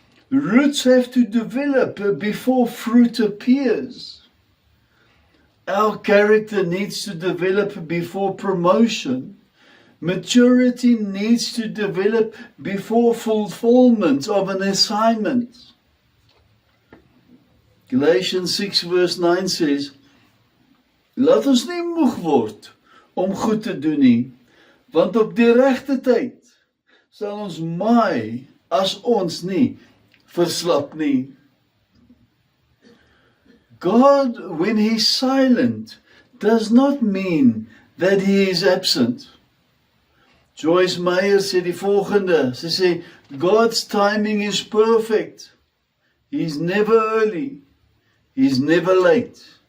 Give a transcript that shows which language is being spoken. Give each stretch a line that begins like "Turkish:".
English: Roots have to develop before fruit appears. Our character needs to develop before promotion. Maturity needs to develop before fulfillment of an assignment. Galatians 6 verse 9 says,
Afrikaans: laat ons nie moeg word om goed te doen nie, want op die regte tyd sal ons maai as ons nie verslap nie.
English: God, when He's silent, does not mean that He is absent.
Afrikaans: Joyce Meyer sê die volgende, sy sê,
English: God's timing is perfect. He's never early. He's never late.